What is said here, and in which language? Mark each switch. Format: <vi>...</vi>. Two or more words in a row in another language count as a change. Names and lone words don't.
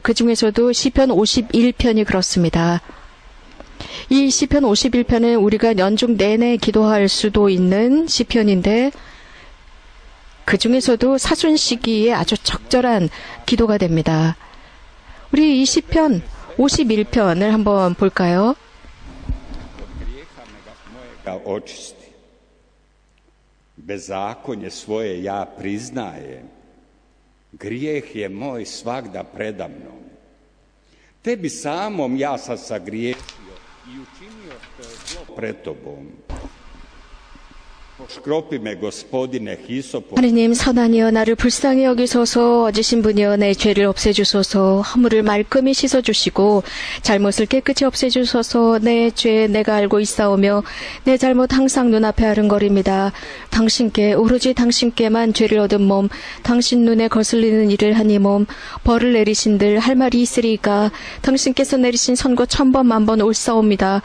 <ko>그 중에서도 시편 51편이 그렇습니다. 이 시편 51편은 우리가 연중 내내 기도할 수도 있는 시편인데 그 중에서도 사순 시기에 아주 적절한 기도가 됩니다. 우리 이 시편 51편을 한번 볼까요?</ko> <hr>ga očisti. Bezakonje svoje ja priznajem. Grijeh je moj svagda preda mnom. Tebi samom ja sam sagriješio i učinio što je zlo pred tobom. Poškropi me, Gospodine, hisopom.</hr> <ko>하느님 선하니여 나를 불쌍히 여기소서 어지신 분이여 내 죄를 없애주소서 허물을 말끔히 씻어주시고 잘못을 깨끗이 없애주소서 내 죄 내가 알고 있사오며 내 잘못 항상 눈앞에 아른거립니다. 당신께 오로지 당신께만 죄를 얻은 몸 당신 눈에 거슬리는 일을 한 이 몸 벌을 내리신들 할 말이 있으리까 당신께서 내리신 선고 1000번 만번 옳사옵니다.</ko>